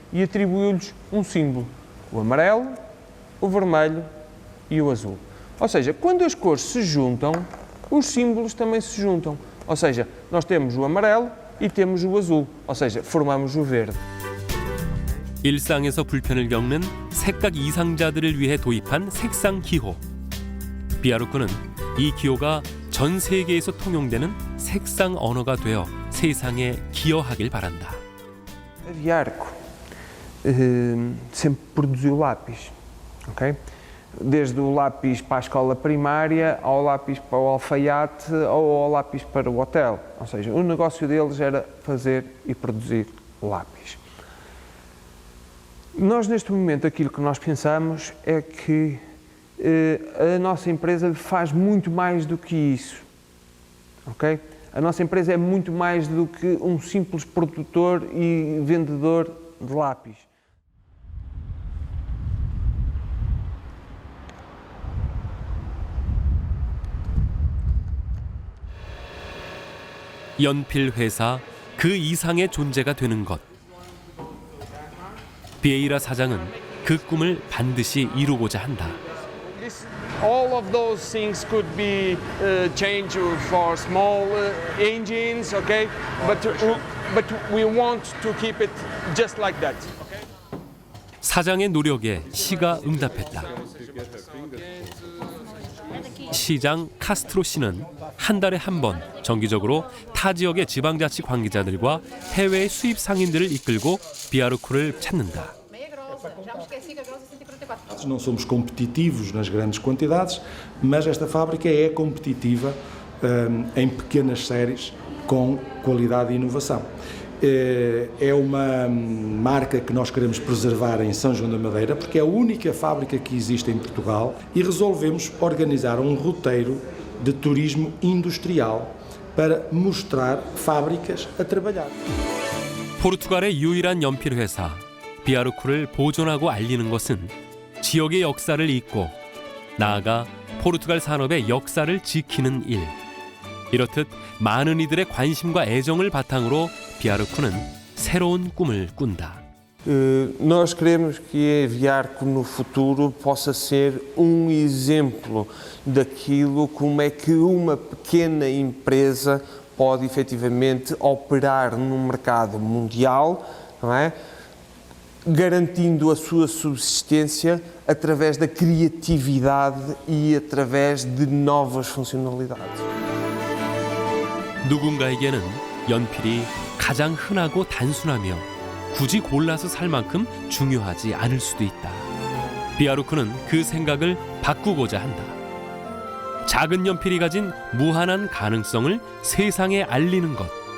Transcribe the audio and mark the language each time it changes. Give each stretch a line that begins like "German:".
Portuguese: E atribuiu-lhes um símbolo, o amarelo, o vermelho e o azul. Ou seja, quando as cores se juntam, os símbolos também se juntam. Ou seja, nós temos o amarelo e temos o azul. Ou seja, formamos o verde.
Korean: 일상에서 불편을 겪는 색각 이상자들을 위해 도입한 색상 기호. 비아루크는 이 기호가 전 세계에서 통용되는 색상 언어가 되어 세상에 기여하길 바란다.
Portuguese: A Viarco sempre produziu lápis, ok? Desde o lápis para a escola primária, ao lápis para o alfaiate ou ao lápis para o hotel. Ou seja, o negócio deles era fazer e produzir lápis. Nós, neste momento, aquilo que nós pensamos é que a nossa empresa faz muito mais do que isso, ok? A nossa empresa é muito mais do que um simples produtor e vendedor de lápis.
Korean: 연필 회사 그 이상의 존재가 되는 것. 비에이라 사장은 그 꿈을 반드시 이루고자 한다.
English: All of those things could be changed for small engines, okay? But we want to keep it just like that.
Korean: 사장의 노력에 시가 응답했다. 시장 카스트로 씨는 한 달에 한 번 정기적으로 타 지역의 지방자치 관계자들과 해외 수입 상인들을 이끌고 비아루크를 찾는다.
Portuguese: Não somos competitivos nas grandes quantidades, mas esta fábrica é competitiva em pequenas séries com qualidade e inovação. É uma marca que nós queremos preservar em São João da Madeira, porque é a única fábrica que existe em Portugal, e resolvemos organizar um roteiro de turismo industrial para mostrar fábricas a trabalhar.
Korean: 포르투갈의 유일한 연필 회사 비아루크를 보존하고 알리는 것은 지역의 역사를 잇고 나아가 포르투갈 산업의 역사를 지키는 일. 이렇듯 많은 이들의 관심과 애정을 바탕으로 비아르쿠는 새로운 꿈을 꾼다.
Portuguese: Nós queremos que a Viarco no futuro possa ser exemplo daquilo como é que uma pequena empresa pode efetivamente operar num mercado mundial, não é? Garantindo a sua subsistência através da criatividade e através de novas funcionalidades.
Korean: 누군가에게는 연필이 가장 흔하고 단순하며 굳이 골라서 살 만큼 중요하지 않을 수도 있다. 비아르쿠는 그 생각을 바꾸고자 한다. 작은 연필이 가진 무한한 가능성을 세상에 알리는 것.